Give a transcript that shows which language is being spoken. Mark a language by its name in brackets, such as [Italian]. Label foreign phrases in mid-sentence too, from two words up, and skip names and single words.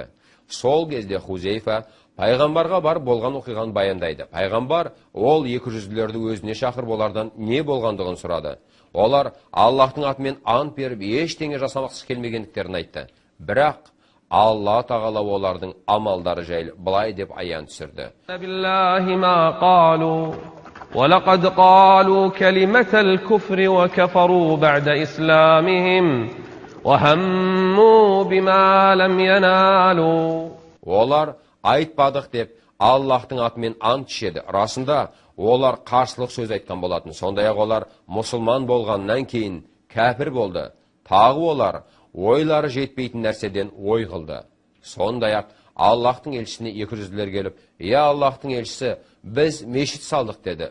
[Kazakh] Сол кезде Хузейфа пайғамбарға бар болған оқиғаны баяндайды. Пайғамбар ол 200-лерді өзіне шақырып, олардан не болғандығын сұрады. Олар Аллахтың атымен ант беріп, ештеңе жасамақсыз келмегендіктерін айтты. Бірақ Алла тағала олардың амалдары жайлы былай деп аян түсірді. [Arabic] وَلَقَدْ قَالُوا كَلِمَةَ الْكُفْرِ وَكَفَرُوا بَعْدَ إِسْلَامِهِمْ وَهَمُّوا بِمَا لَمْ يَنَالُوا. [Kazakh] Олар айтпадық деп Аллахтың атымен ант ішеді. Расында олар қарсылық сөз айтқан болатын. Сондай-ақ олар мұсылман болғаннан кейін кәпір болды. Тағы олар ойлары жетпейтін нәрседен ой қылды. Сондай-ақ Аллахтың елшісіне 200-лер келіп, «Я Аллахтың елшісі, біз мешіт салдық» деді.